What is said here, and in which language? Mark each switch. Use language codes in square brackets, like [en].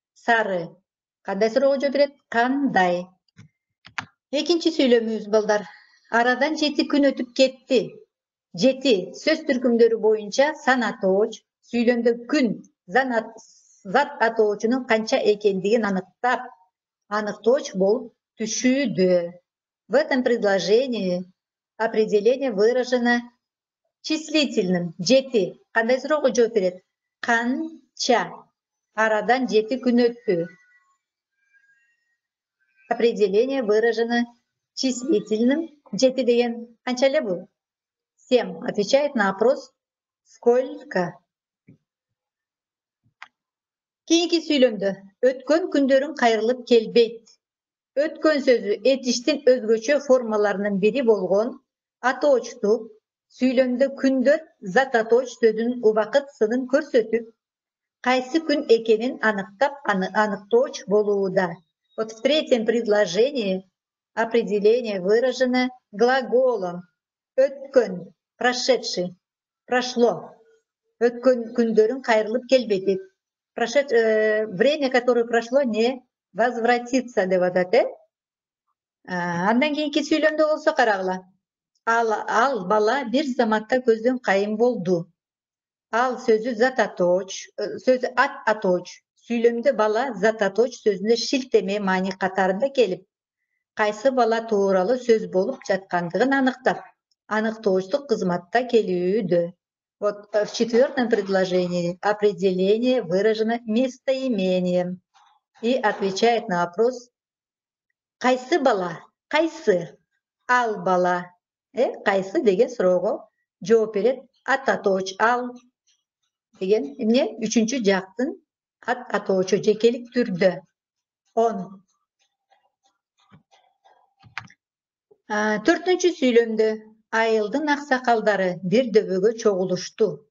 [ky] Сары кандай суроого жооп берет? Кандай. Экинчи сүйлөмүбүз балдар. Арадан 7 күн өтүп кетти. 7 сөз түркүмдөрү боюнча санатооч сүйлөмдө күн зат атоочунун канча экендигин аныктап, аныктооч болуп түшүүдө. [ru] В этом предложении определение выражено числительным. [ky] 7 кандай суроого жооп берет? Канча. Арадан 7 күн өттү. [ru] Определение выражено числительным. [ky] 7 деген канча эле бул? 7. [ru] Отвечает на вопрос сколько. [ky] Кийинки сүйлөмдө өткөн күндөрүң кайрылып келбейт. Өткөн сөзү этиштин өзгөчө формаларынын бири болгон атоочтук сүйлөмдө күндөр зат атооч сөзүнүн убакыт сынын көрсөтүп, кайсы күн экенин аныктап, аныктооч болууда. [ru] Вот в третьем предложении определение выражено глаголом. Өткөн, прошедший, прошло. [ky] Өткөн күндөрүң кайрылып келбейт. [ru] Время, которое прошло, не возвратится [ky] деп атат, Андан кийинки сүйлөмдө болсо карагыла. Ал бала бир заматта көздөн кайын болду. Ал сөзү зат атооч, сөзү ат атооч. Сүйлөмдө бала зат атооч сөзүнө шилтеме маани катарында келип, кайсы бала тууралуу сөз болуп жаткандыгын аныктап, аныктоочтук кызматта келүүдө. [ru] Вот в четвертом предложении определение выражено местоимением. и отвечает на вопрос [ky] «Кайсы бала?» «Кайсы?» «Ал бала?» «Кайсы?» деген суроого жооп берет ат атооч ал деген эмне үчүнчү жактын ат атоочу жекелик түрдө 10. Төртүнчү сүйлөмдө айылдын аксакалдары бир дөбөгө чогулушту.